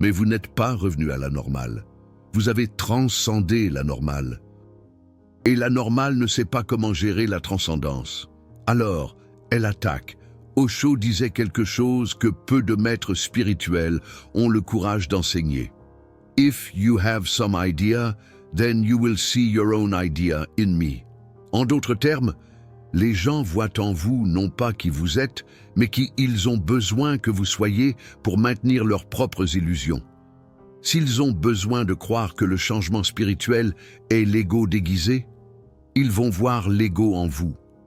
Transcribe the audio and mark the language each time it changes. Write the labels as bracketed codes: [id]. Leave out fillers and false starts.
[fr] Mais vous n'êtes pas revenu à la normale. Vous avez transcendé la normale. Et la normale ne sait pas comment gérer la transcendance. Alors, elle attaque. Osho disait quelque chose que peu de maîtres spirituels ont le courage d'enseigner. [en] If you have some idea, then you will see your own idea in me. [fr] En d'autres termes, les gens voient en vous non pas qui vous êtes, mais qui ils ont besoin que vous soyez pour maintenir leurs propres illusions. S'ils ont besoin de croire que le changement spirituel est l'ego déguisé, ils vont voir l'ego en vous.